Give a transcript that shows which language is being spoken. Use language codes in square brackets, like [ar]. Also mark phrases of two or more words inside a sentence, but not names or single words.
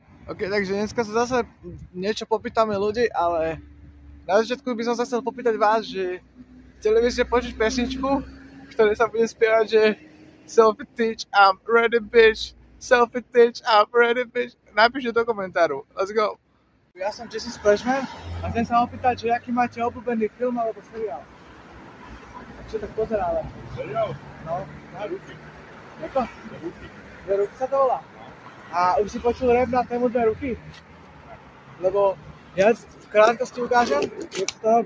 [sk] OK, takže dneska sa zase niečo popýtame ľudí, ale na začiatku by som sa chcel popýtať vás, že chceli by ste počuť pesničku, ktoré sa bude spievať, že Selfie Teach, [en] I'm ready bitch, [sk] Selfie Teach, [en] I'm ready bitch. [sk] Napíšte do komentáru, [en] let's go. [sk] Ja som Jesse Splashman a chcem sa opýtať, že aký máte obľúbený film alebo seriál? Čo tak pozeráme? Seriál? No. Na ruky. Ako? Na ruky. Dve ruky sa to volá? A už si počul rap na tému Dve ruky? Lebo ja v krátkosti ukážem, jak sa to robí.